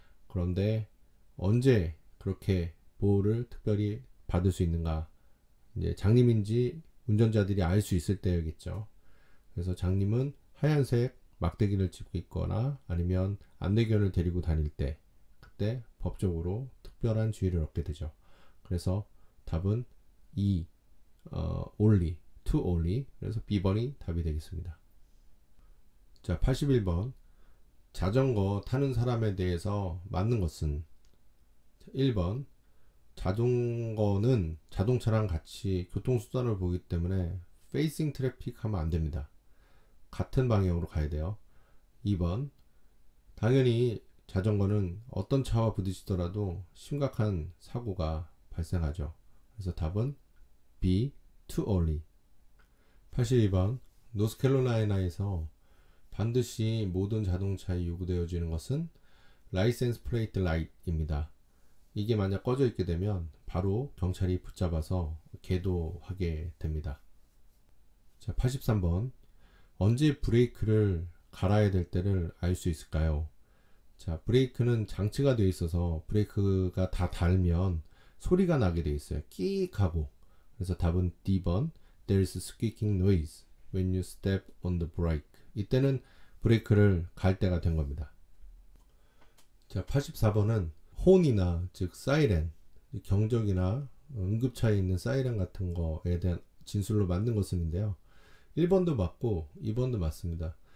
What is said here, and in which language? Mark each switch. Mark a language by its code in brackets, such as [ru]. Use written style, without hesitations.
[ko] 그런데 언제 그렇게 보호를 특별히 받을 수 있는가? 이제 장님인지 운전자들이 알 수 있을 때였겠죠. 그래서 장님은 하얀색 막대기를 짚고 있거나 아니면 안내견을 데리고 다닐 때, 그때 법적으로 특별한 주의를 얻게 되죠. 그래서 답은 E, only, to only. 그래서 B번이 답이 되겠습니다. 자, 81번 자전거 타는 사람에 대해서 맞는 것은 1번 자전거는 자동차랑 같이 교통수단을 보기 때문에 facing traffic 하면 안 됩니다. 같은 방향으로 가야 돼요. 2번 당연히 자전거는 어떤 차와 부딪히더라도 심각한 사고가 발생하죠. 그래서 답은 B, to only. 82번 노스캐롤라이나에서 반드시 모든 자동차에 요구되어지는 것은 라이센스 플레이트 라이트입니다. 이게 만약 꺼져 있게 되면 바로 경찰이 붙잡아서 계도하게 됩니다. 자, 83번 언제 브레이크를 갈아야 될 때를 알 수 있을까요? 자, 브레이크는 장치가 되어 있어서 브레이크가 다 닳으면 소리가 나게 되어 있어요. 끼익 하고. 그래서 답은 D번 [en] There is squeaking noise when you step on the brake. [ko] 이때는 브레이크를 갈 때가 된 겁니다. 자, 84번은 혼이나 즉 사이렌, 경적이나 응급차에 있는 사이렌 같은 거에 대한 진술로 맞는 것은인데요. 1번도 맞고 2번도 맞습니다.